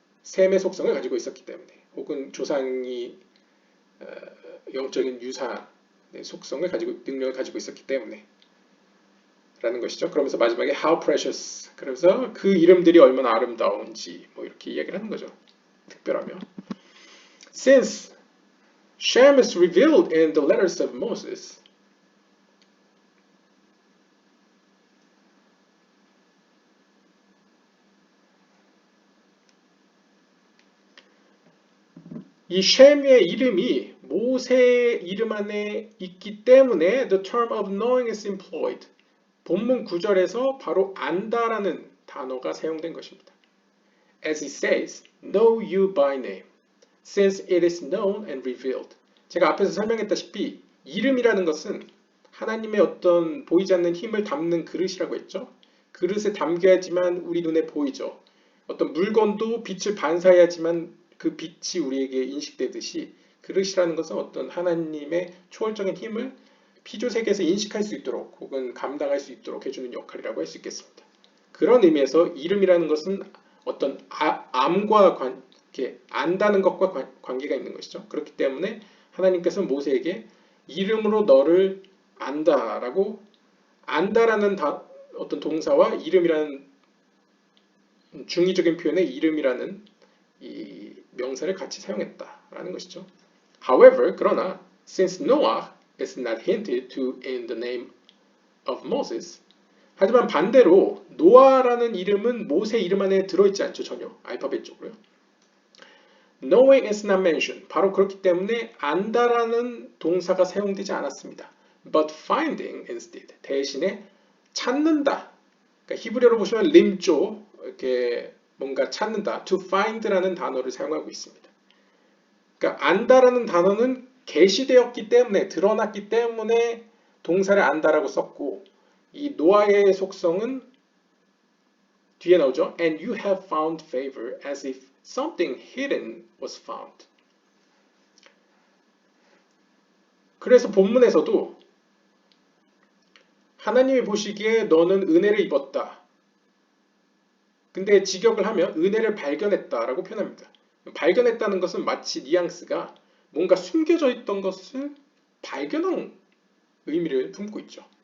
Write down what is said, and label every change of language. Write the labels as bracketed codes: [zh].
[ko] 셈의 속성을 가지고 있었기 때문에 혹은 조상이 영적인 유산의 속성을 가지고 능력을 가지고 있었기 때문에 라는 것이죠. 그러면서 마지막에 [en] how precious [ko] 그러면서 그 이름들이 얼마나 아름다운지 뭐 이렇게 이야기를 하는 거죠. 특별하며 [en] Since Shem is revealed in the letters of Moses [ko] 이 셈의 이름이 모세의 이름 안에 있기 때문에 [en] the term of knowing is employed. [ko] 본문 9절에서 바로 안다라는 단어가 사용된 것입니다. [en] As it says, know you by name, since it is known and revealed. [ko] 제가 앞에서 설명했다시피 이름이라는 것은 하나님의 어떤 보이지 않는 힘을 담는 그릇이라고 했죠. 그릇에 담겨야지만 우리 눈에 보이죠. 어떤 물건도 빛을 반사해야지만 그 빛이 우리에게 인식되듯이 그릇이라는 것은 어떤 하나님의 초월적인 힘을 피조세계에서 인식할 수 있도록 혹은 감당할 수 있도록 해주는 역할이라고 할 수 있겠습니다. 그런 의미에서 이름이라는 것은 어떤 암과 안다는 것과 관계가 있는 것이죠. 그렇기 때문에 하나님께서는 모세에게 이름으로 너를 안다라고 안다라는 어떤 동사와 이름이라는 중의적인 표현의 이름이라는 이 명사를 같이 사용했다라는 것이죠. [en] However, [ko] 그러나 [en] since Noah is not hinted to in the name of Moses, [ko] 하지만 반대로 노아라는 이름은 모세 이름 안에 들어있지 않죠. 전혀 알파벳적으로요. [en] Knowing is not mentioned. [ko] 바로 그렇기 때문에 안다라는 동사가 사용되지 않았습니다. [en] But finding instead. [ko] 대신에 찾는다. 그러니까 히브리어로 보시면 림조 이렇게 뭔가 찾는다. To find라는 단어를 사용하고 있습니다. 그러니까 안다라는 단어는 계시되었기 때문에 드러났기 때문에 동사를 안다라고 썼고 이 노아의 속성은 뒤에 나오죠. [en] And you have found favor as if something hidden was found. [ko] 그래서 본문에서도 하나님이 보시기에 너는 은혜를 입었다. 근데 직역을 하면 은혜를 발견했다라고 표현합니다. 발견했다는 것은 마치 뉘앙스가 뭔가 숨겨져 있던 것을 발견한 의미를 품고 있죠.